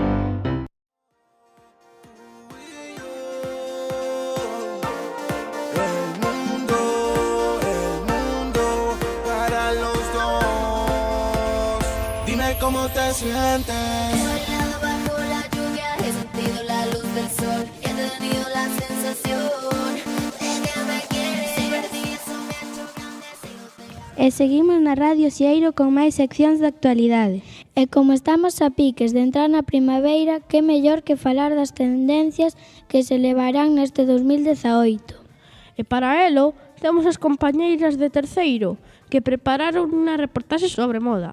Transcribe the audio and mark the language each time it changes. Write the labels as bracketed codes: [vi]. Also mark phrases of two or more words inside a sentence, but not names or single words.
[es] El mundo para los dos. Dime cómo te sientes. Bailado bajo la lluvia, he sentido la luz del sol, he tenido la sensación de que me quieres. Si perdí eso me ha hecho grande. [gl] E seguimos na Radio Silleiro con máis seccións de actualidade. E como estamos a piques de entrar na primavera, que mellor que falar das tendencias que se levarán neste 2018. E para elo, temos as compañeiras de terceiro, que prepararon unha reportaxe sobre moda.